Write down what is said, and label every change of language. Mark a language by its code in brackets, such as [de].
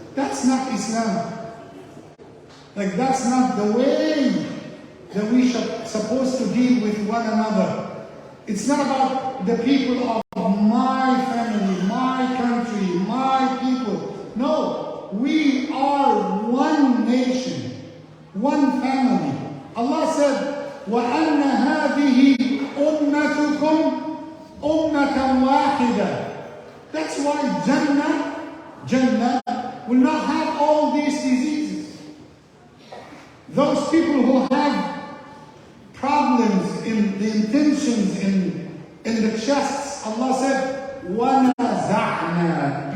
[en] That's not Islam. Like, that's not the way that we should supposed to deal with one another. It's not about the people of my family, my country, my people. No, we are one nation, one family. Allah said, [ar] وَأَنَّ هَذِهِ أُمَّتُكُمْ أُمَّةً وَاحِدًا. [en] That's why Jannah will not have all these diseases. Those people who have problems in the intentions, in the chests, Allah said, [ar] وَنَزَعْنَا.